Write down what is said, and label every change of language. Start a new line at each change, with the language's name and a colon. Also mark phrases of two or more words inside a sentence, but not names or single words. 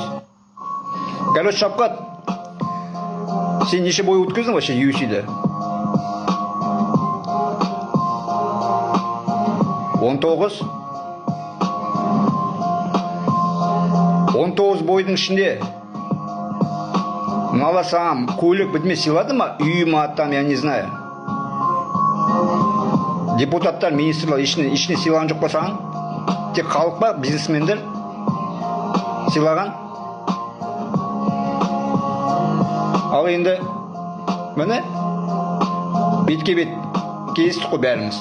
Kazakh: Короче, Шавкат, сен неше бой өткіздің вообще UFC-де? 19? 19 бойдың ішінде мыналар саған көлік бітме сыйлады ма? Үй ма,
Russian: там, я не знаю.
Kazakh: Депутаттар, министрлер ішіне сыйлаған жоқ па саған? Тек халық па, бизнесмендер сыйлаған? Ал енді, міне, бетке-бет кездестік қой бәріміз.